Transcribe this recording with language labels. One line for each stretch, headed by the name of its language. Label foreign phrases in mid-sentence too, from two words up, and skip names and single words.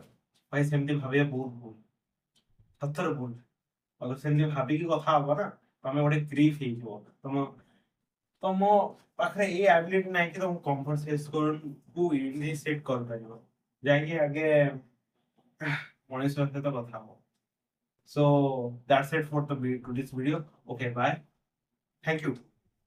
Odia: ଭାଇ ସେମିତି ଭାବିବା ବହୁତ ଭୁଲ, ସତରେ ଭୁଲ। ଆଉ ସେମିତି ଭାବିକି କଥା ହବ ନା, ତମେ ଗୋଟେ ଗ୍ରୀଫ ହେଇଯିବ। ତମ ପାଖରେ ଏଇ ଆବିଲିଟି ନାହିଁ କି ତମ
English: conversationକୁ initiate
Odia: କରିପାରିବ, ଯାଇକି ଆଗେ ମଣିଷ ସହିତ କଥା ହବ।
English: So that's it for the this video. Okay, bye. Thank you.